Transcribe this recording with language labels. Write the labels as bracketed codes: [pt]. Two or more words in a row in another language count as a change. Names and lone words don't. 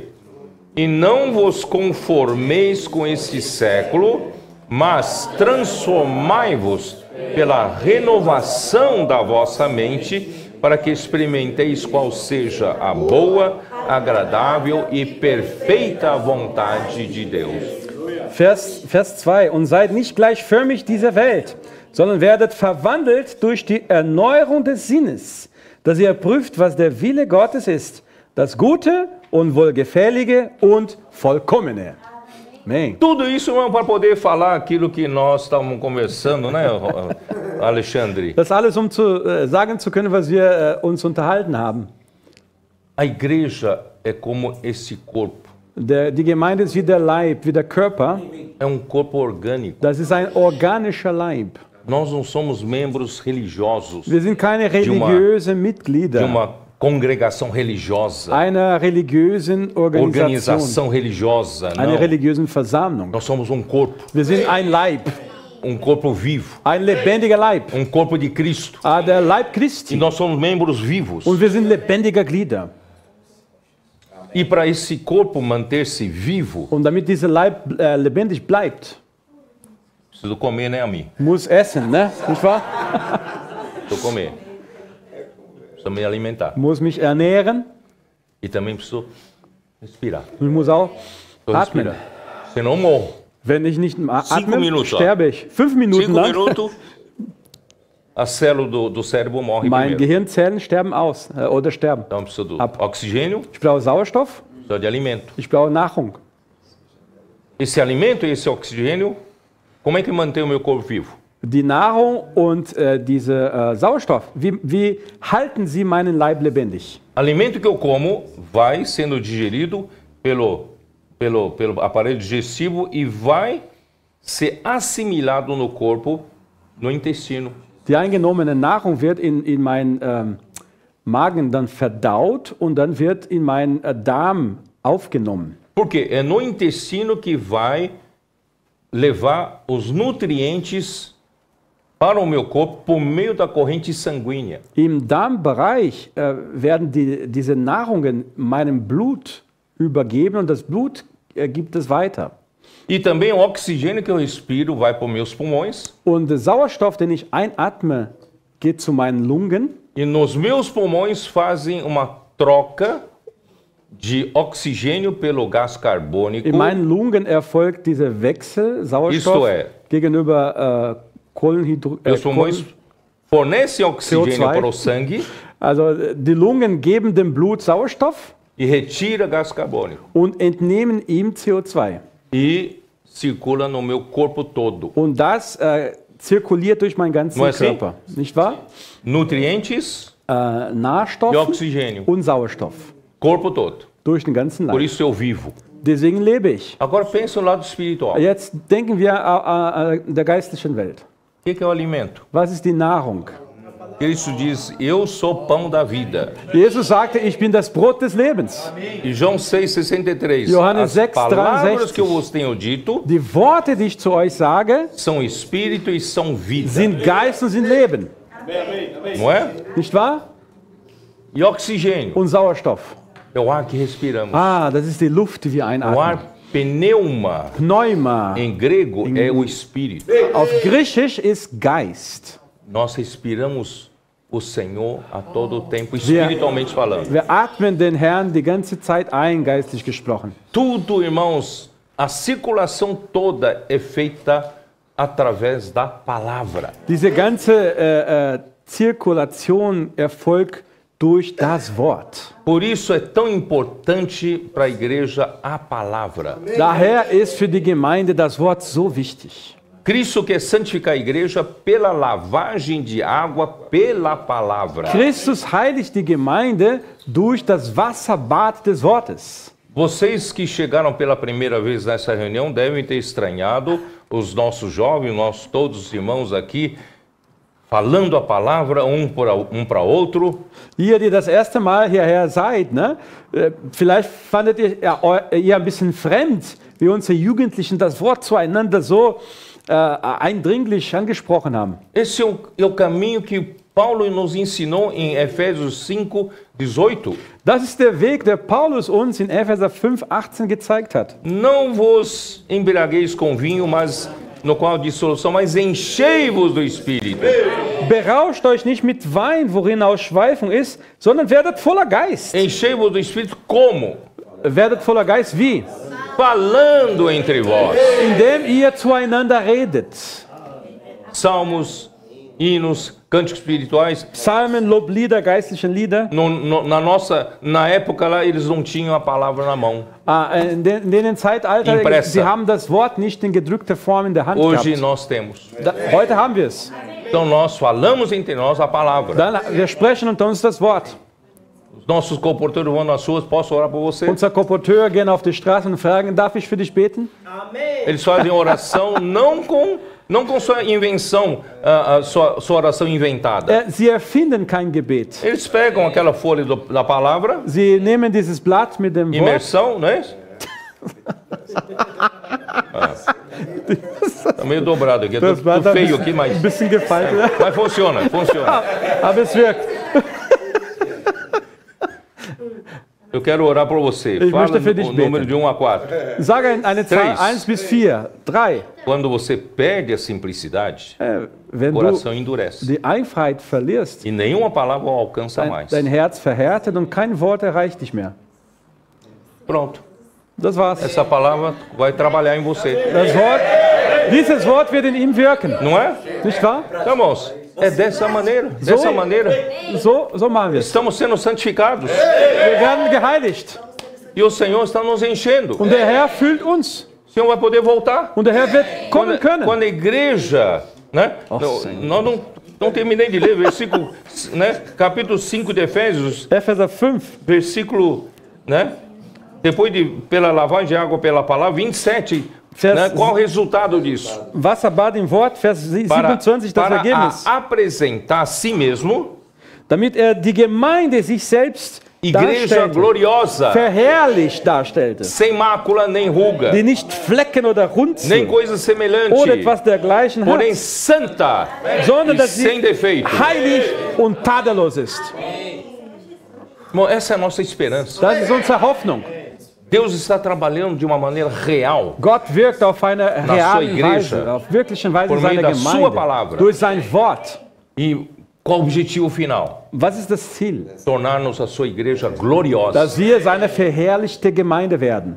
[pt] E não vos conformeis com este século, mas transformai-vos pela renovação da vossa mente, para que experimenteis qual seja a boa, agradável e perfeita vontade de Deus. [de] Vers 2. Und seid nicht gleichförmig dieser Welt, sondern werdet verwandelt durch die Erneuerung des Sinnes, dass ihr prüft, was der Wille Gottes ist, das Gute und Wohlgefällige und Vollkommene. [pt] Amém. Tudo isso é para poder falar aquilo que nós estávamos conversando, né, Alexandre? [de] Das alles, um sagen zu können, was wir uns unterhalten haben. [pt] A igreja é como esse corpo. [de] Die Gemeinde ist wie der Leib, wie der Körper. [pt] É corpo orgânico. [de] Das ist ein organischer Leib. [pt] Nós não somos membros religiosos. [de] Wir sind keine religiösen Mitglieder. [pt] De uma congregação religiosa. [de] Einer religiösen [pt] Organização religiosa. Não. [de] Einer religiösen Versammlung. [pt] Nós somos corpo. [de] Wir sind ein Leib. [pt] Corpo vivo. [de] Ein lebendiger Leib. [pt] Corpo de Cristo. [de] Der Leib Christi. [pt] E nós somos membros vivos. [de] Und wir sind lebendige Glieder. [pt] E para esse corpo manter-se vivo, [de] und damit dieser Leib lebendig bleibt, [pt] preciso comer, né, Ami? [de] Muss essen, ne? Nicht wahr? [pt] Preciso comer. Preciso me alimentar. [de] Muss mich ernähren. [pt] E também preciso respirar. [de] Ich muss auch atmen. [pt] Respirar. Senão morro. [de] Wenn ich nicht atme, sterbe ich. 5 Minuten lang. [pt] A célula do cérebro morre [de] Meine [pt] primeiro. [de] Gehirnzellen sterben aus oder sterben. [pt] Então preciso do oxigênio. [de] Ich brauche Sauerstoff. [pt] Preciso de alimento. [de] Ich brauche Nahrung. [pt] Esse alimento e esse oxigênio, como é que mantém o meu corpo vivo? [de] Die Nahrung und dieser Sauerstoff, wie halten sie meinen Leib lebendig? [pt] Alimento que eu como vai sendo digerido pelo aparelho digestivo e vai ser assimilado no corpo, no intestino. [de] Die eingenommene Nahrung wird in meinen Magen dann verdaut und dann wird in meinen Darm aufgenommen. [pt] Porque é no intestino que vai levar os nutrientes para o meu corpo por meio da corrente sanguínea. [de] Im Darmbereich werden diese Nahrungen meinem Blut übergeben und das Blut gibt es weiter. [pt] E também o oxigênio que eu respiro vai para os meus pulmões. [de] Und der Sauerstoff, den ich einatme, geht zu meinen Lungen. [pt] E nos meus pulmões fazem uma troca de oxigênio pelo gás carbônico. [de] In meinen Lungen erfolgt dieser Wechsel Sauerstoff gegenüber [pt] Meus pulmões fornecem oxigênio [de] CO2. [pt] para o sangue. [de] Also die Lungen geben dem Blut Sauerstoff [pt] e retira gás carbônico. [de] Und entnehmen ihm CO2. [pt] E circula no meu corpo todo. [de] Und das zirkuliert durch meinen ganzen [pt] Não é assim? [de] Körper. Nicht wahr? [pt] Nutrientes e [de] Nährstoffe [pt] oxigênio. [de] und Sauerstoff. [pt] Corpo todo. [de] Durch den ganzen [pt] Por [de] Leib. [pt] isso eu vivo. [de] Deswegen lebe ich. [pt] Agora pensa no lado espiritual. [de] Jetzt denken wir der geistlichen Welt. [pt] O que é o alimento? [de] Was ist die Nahrung? [pt] Cristo diz, eu sou pão da vida. [de] Jesus sagte, ich bin das Brot des Lebens. [pt] E João 6,63. [de] Johannes [pt] As [de] 6, [pt] palavras [de] 63. [pt] que eu vos tenho dito [de] Die Worte, die ich zu euch sage, [pt] são espírito e são vida. [de] sind Geist und sind Leben. [pt] Não é? [de] Nicht wahr? [pt] E oxigênio. [de] Und Sauerstoff. [pt] É o ar que respiramos. [de] Ah, das ist die Luft, die wir [pt] O [de] einatmen. [pt] ar pneuma, [de] Pneuma. [pt] em grego, é o espírito. [de] Auf Griechisch ist Geist. [pt] Nós respiramos o Senhor a todo o tempo, espiritualmente falando. [de] Wir atmen den Herrn die ganze Zeit ein, geistlich gesprochen. [pt] Tudo, irmãos, a circulação toda é feita através da palavra. [de] Diese ganze Zirkulation erfolgt durch das Wort. [pt] Por isso é tão importante para a igreja a palavra. [de] Daher ist für die Gemeinde das Wort so wichtig. [pt] Cristo quer santificar a igreja pela lavagem de água pela palavra. [de] Christus heiligt die Gemeinde durch das Wasserbad des Wortes. [pt] Vocês que chegaram pela primeira vez nessa reunião devem ter estranhado os nossos jovens, todos os irmãos aqui, falando a palavra para outro. [de] Ihr, die das erste Mal hierher seid, ne? Vielleicht fandet ihr ein bisschen fremd, wie unsere Jugendlichen das Wort zueinander so eindringlich angesprochen haben. [pt] Esse é o caminho que Paulo nos ensinou em Efésios 5:18. [de] Das ist der Weg, der Paulus uns in Epheser 5,18 gezeigt hat. [pt] Não vos embriagueis com vinho, mas no qual há dissolução, mas enchei-vos do Espírito. [de] Berauscht euch nicht mit Wein, worin Ausschweifung ist, sondern werdet voller Geist. [pt] Enchei-vos do Espírito como? [de] Werdet voller Geist wie? [pt] Falando entre vós. [de] Indem ihr zueinander redet. [pt] Salmos, hinos, cânticos espirituais. [de] Psalmen, Loblieder, geistlichen Lieder. [pt] Na época lá, eles não tinham a palavra na mão. [de] In den Zeitalter, [pt] Impressa. [de] sie haben das Wort nicht in gedrückter Form in der Hand [pt] Hoje [de] gehabt. [pt] nós temos. [de] Heute haben wir es. [pt] Então nós falamos entre nós a palavra. [de] Wir sprechen unter uns das Wort. [pt] Os nossos comportadores vão nas ruas, posso orar por você? [de] Unser Komporteur gehen auf die Straße und fragen, darf ich für dich beten? [pt] Eles fazem oração não com sua invenção, sua oração inventada. [de] Sie erfinden kein Gebet. [pt] Eles pegam aquela folha da palavra, [de] Sie nehmen dieses Blatt mit dem Wort. [pt] imersão, não é isso? Tá meio dobrado aqui, [de] Das Blatt [pt] tô [de] hat [pt] feio aqui, mas [de] ein bisschen gefaltet. [pt] mas funciona. [de] Aber es wirkt. [pt] Eu quero orar por você. [de] Ich [pt] Fala [de] möchte für dich [pt] o número [de] beten. [pt] de 1 a 4. [de] Sage eine Zahl, 1 bis 4, 3. [pt] Quando você perde a simplicidade, [de] Wenn [pt] o [de] du [pt] coração endurece. [de] die Einfachheit verlierst, [pt] E nenhuma palavra o alcança mais. [de] dein Herz verhärtet und kein Wort erreicht dich mehr. [pt] Pronto. [de] Das war's. [pt] Essa palavra vai trabalhar em você. [de] Dieses Wort wird in ihm wirken. [pt] Não é? [de] Nicht wahr? [pt] Então, irmãos, é dessa maneira. Dessa maneira. [de] So machen wir es. [pt] Estamos sendo santificados. [de] Wir werden geheiligt. [pt] E o Senhor está nos enchendo. [de] Und der Herr füllt uns. [pt] O Senhor vai poder voltar. [de] Und der Herr wird kommen können. [pt] Quando a igreja, né? Nós não terminei de ler, versículo, né? Capítulo 5 de Efésios, [de] Epheser 5. [pt] versículo, né? Depois pela lavagem de água pela palavra, 27. Né? Qual o resultado disso? [de] Wasserbad im Wort, Vers 27, das Ergebnis. [pt] Para apresentar a si mesmo, [de] damit die Gemeinde sich selbst [pt] igreja gloriosa, [de] verherrlicht darstellte, [pt] sem mácula nem ruga, [de] die nicht Flecken oder Runzeln [pt] nem coisa semelhante, [de] oder etwas dergleichen hat, [pt] porém santa [de] sondern [pt] e [de] dass [pt] sem [de] sie [pt] defeito. [de] heilig und tadellos ist. [pt] Irmão, essa é a nossa esperança. [de] Das ist unsere Hoffnung. [pt] Deus está trabalhando de uma maneira real. [de] Gott wirkt auf eine reale [pt] Igreja, [de] Weise, auf wirkliche Weise [pt] por [de] in [pt] meio [de] seiner [pt] da sua [de] Gemeinde, [pt] palavra. [de] durch sein Wort. [pt] E qual o objetivo final? [de] Was ist das Ziel? [pt] Tornar-nos a sua igreja gloriosa. [de] Dass wir seine verherrlichte Gemeinde werden.